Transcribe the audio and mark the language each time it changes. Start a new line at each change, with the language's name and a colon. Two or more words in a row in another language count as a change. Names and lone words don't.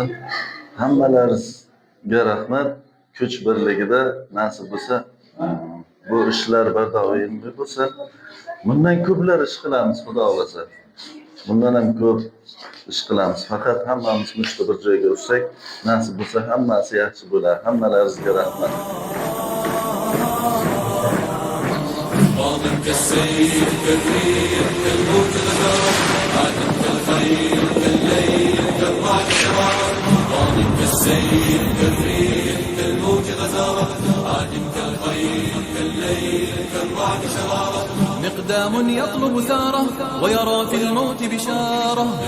Uzbek: Hammalaringizga rahmat. Kuch birligida nasib bo'lsa, bu ishlar bardoimli bo'lsa, bundan ko'plar ish qilamiz, Xudo xolasa. Bundan ham ko'p ish qilamiz. Faqat hammamiz mushta bir joyga ursak, nasib bo'lsa hammasi yaxshi bo'ladi. Hammalaringizga rahmat.
Arabic: كالسيف كالريح كالموت غدار عادم كالخيل كالليل كالرعد شرار ضامن كالسيف كالريح كالموت غدار عادم كالخيل كالليل كالرعد شرار مقدام يطلب ثاره ويرى في الموت بشاره